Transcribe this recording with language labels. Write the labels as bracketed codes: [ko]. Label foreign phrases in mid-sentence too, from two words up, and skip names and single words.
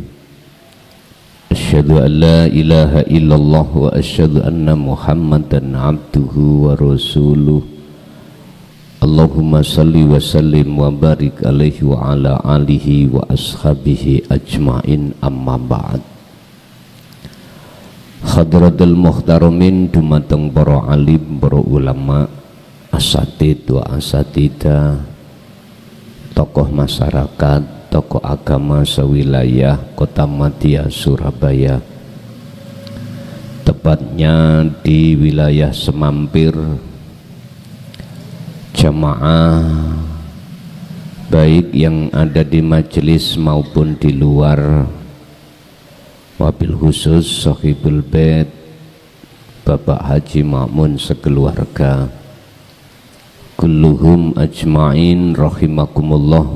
[ar] أشهد أن لا إله إلا الله وأشهد أن محمدا عبده ورسوله. اللهم صل وسلم وبارك عليه وعلى آله وأصحابه أجمعين، أما بعد. حضرة المحترمين [id] dumateng para alim, para ulama, [ar] أساتيذ وأساتيذة, [id] tokoh masyarakat, tokoh agama sewilayah Kota Madya Surabaya, tepatnya di wilayah Semampir, jamaah baik yang ada di majelis maupun di luar, [ar] وبالخصوص صاحب البيت [id] Bapak Haji Ma'mun sekeluarga, [ar] كلهم أجمعين رحمكم الله.